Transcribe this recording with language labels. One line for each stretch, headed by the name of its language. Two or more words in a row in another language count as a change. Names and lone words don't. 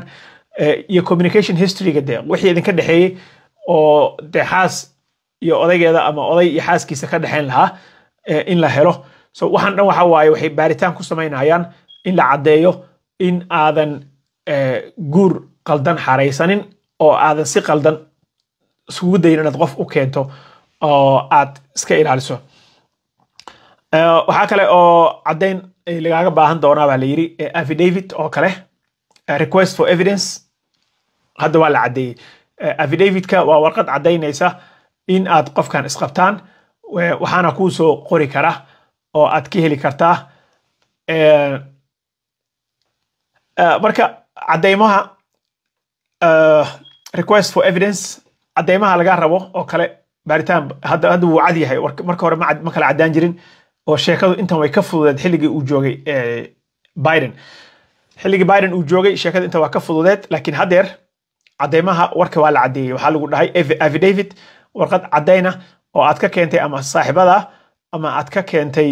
Somali: iyo
English: communication historyga
Somali: dee wixii idinka dhexeeyey oo dee xaas iyo odaygeeda ama oday iyo xaaskiisa ka dhexeyn lahaa in la helo so waxaan dhan waxa waaye waxay baaritaan ku samaynayaan in la caddeeyo in aadan guur qaldan xaraysanin oo aadan si qaldan isugu dayin inaad qof u keento oo aad iska ilaaliso waxaa kale oo caddeyn lagaaga baahan doonaa baa la yidhi affidavit oo kale
English: request for evidence
Somali: hadda waa la caddeeyey affidavit-ka waa warqad caddaynaysa in aad qofkan isqabtaan waxaana kuu soo qori kara oo aad ka heli kartaa marka cadeymaha
English: request for evidence
Somali: cadeymaha laga rabo oo kale baaritaan hadda wuu cad yahay marka hore ma kala cadaan jirin oo sheekadu intan way ka fududeed xilligii uu joogay Biden xilligii Biden uu joogay sheekada inta waa ka fududeed laakiin hadeer cadeymaha warka waa la cadeeyay waxa lagu dhahay affidavit warqad cadeyna oo aad ka keentay ama saaxiibada ama aad ka keentay